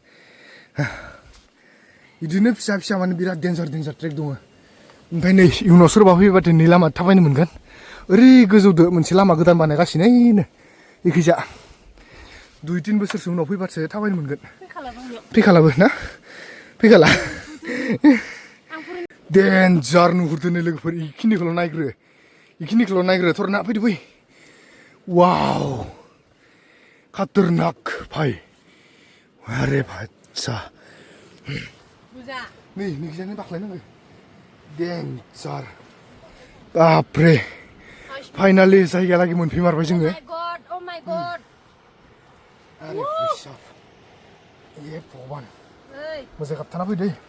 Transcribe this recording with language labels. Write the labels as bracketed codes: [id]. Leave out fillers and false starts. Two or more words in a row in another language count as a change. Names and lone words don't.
[brx] बिदिनो फिसा फिसा माने बिराद [en] danger danger trek [brx] दङ ओमफ्राय नै इयुनाव सोरबा फैबाथाय नै लामा थाबायनो मोनगोन ओरै गोजौदो मोनसे लामा गोदान बानायगासिनो ओइनो इखैजा 2-3 बोसोरसो उनाव फैबासो थाबायनो मोनगोन फैखालाबो ना फैखाला डेन्जार नुहुरदो नै लोगोफोर इखिनिखौल' नायग्रो थरना फैदो फै वाव [hi] खतरनाक भाई अरे बाच्चा [brx] नै नोंखिजानो बाख्लायनांगौ डेन्जार बापरे फाइनालि जायगायालागै मोनफैमारबाय जोङो अरे फैसा [hi] ए भगबान [brx] मोजां गाबथाना फैदो